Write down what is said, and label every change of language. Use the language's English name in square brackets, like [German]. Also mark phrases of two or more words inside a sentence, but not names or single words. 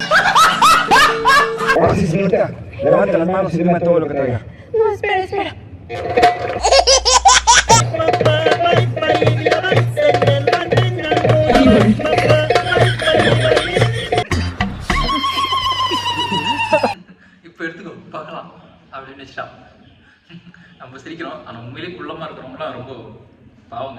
[Spanish] Levanta las manos y dime todo lo que traiga. No, espera. [Tamil] இப்ப எடுத்துக்கோ பார்க்கலாம் அப்படின்னு வச்சுட்டா. நம்ம சிரிக்கிறோம், ஆனா உண்மையிலேயே குள்ளமா இருக்கிறவங்களாம் ரொம்ப பாவங்க.